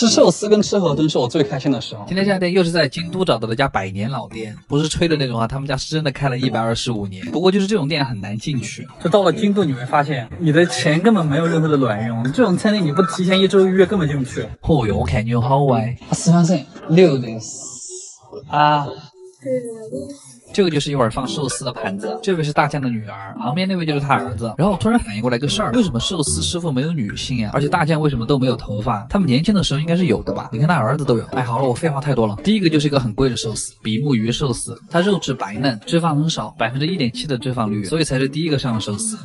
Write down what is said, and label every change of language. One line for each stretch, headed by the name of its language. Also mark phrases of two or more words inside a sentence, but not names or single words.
Chinese: 吃寿司跟吃河豚是我最开心的时候。今天这家店又是在京都找到的家100年老店，不是吹的那种啊，他们家是真的开了125年。不过就是这种店很难进去，就到了京都你会发现，你的钱根本没有任何的卵用，这种餐厅你不提前1周预约根本进不去。哦哟，我看你好歪。
Japanese: すみません、6です。
Chinese: 这个就是一会儿放寿司的盘子，这位是大酱的女儿，旁边那位就是他儿子。然后我突然反应过来个事儿，为什么寿司师傅没有女性呀？而且大酱为什么都没有头发？他们年轻的时候应该是有的吧？你看他儿子都有。好了，我废话太多了。第一个就是一个很贵的寿司，比目鱼寿司，它肉质白嫩，脂肪很少，1.7%的脂肪率，所以才是第一个上的寿司。